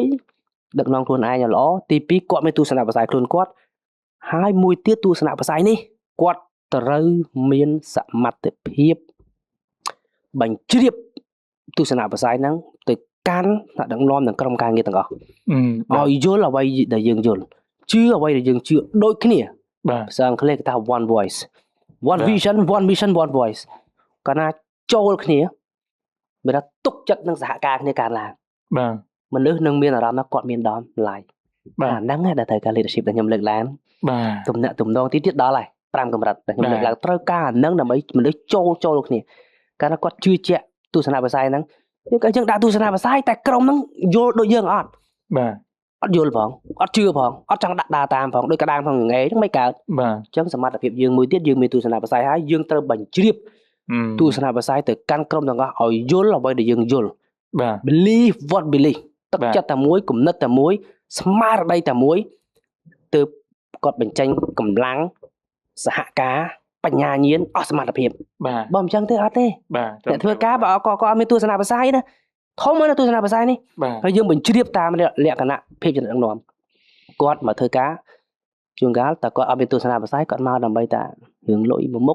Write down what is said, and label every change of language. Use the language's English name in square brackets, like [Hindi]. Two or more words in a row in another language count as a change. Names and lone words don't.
[Khmer] 1 ដឹកនាំខ្លួនឯងឲ្យល្អទី2គាត់មានទស្សនៈវិស័យខ្លួនគាត់ហើយមួយទៀតទស្សនៈវិស័យនេះគាត់ត្រូវមានសមត្ថភាពបញ្ជ្រាបទស្សនៈវិស័យហ្នឹងទៅកាន់អ្នកដឹកនាំនិងក្រុមការងារទាំងអស់ឲ្យយល់អ្វីដែលយើងយល់ជឿអ្វីដែលយើងជឿដូចគ្នាបាទភាសាអង់គ្លេសគេថា [English] one voice one vision one mission one voice [Khmer] កាលណាចូលគ្នាមានថាទុកចិត្តនឹងសហការគ្នាកើតឡើង បាទ មនុស្សនឹងមានអារម្មណ៍ថាគាត់មានដំឡៃបាទអាហ្នឹងដែលត្រូវការ leadership ដែលខ្ញុំលើកឡើង បាទ ទំនាក់ទំនងទៀតដល់ហើយ5កម្រិតដែលខ្ញុំលើកឡើងត្រូវការអាហ្នឹងដើម្បីមនុស្សចូលគ្នាកាលណាគាត់ជឿជាក់ទស្សនវិស័យហ្នឹងយើងដាក់ទស្សនវិស័យតែក្រុមហ្នឹងយល់ដូចយើងអត់ បាទ អត់យល់ផងអត់ជឿផងអត់ចង់ដាក់ដើរតាមផងដូចកដាងផងងហ្នឹងមិនកើត បាទ អញ្ចឹងសមត្ថភាពយើងមួយទៀតយើងមានទស្សនវិស័យហើយយើងត្រូវបញ្ជ្រាបទស្សនវិស័យទៅកាន់ក្រុមទាំងអស់ឲ្យយល់អ្វីដែលយើងយល់ បាទ [English] believe what believe [Khmer] ទឹកចិត្តតែមួយគំនិតតែមួយស្មារតីតែមួយទើបគាត់បញ្ចេញកម្លាំងសហការបញ្ញាញាណអស់សមត្ថភាព បាទ បើមិនអញ្ចឹងទេអត់ទេ បាទ តែធ្វើការបើក៏អត់មានទស្សនវិស័យណាធំណាទស្សនវិស័យនេះហើយយើងបញ្ជ្រាបតាមលក្ខណៈភាពចំណេះដឹងគាត់មកធ្វើការជួនកាលតែគាត់អត់មានទស្សនវិស័យគាត់មកដើម្បីតែរឿងលុយមួយមុខ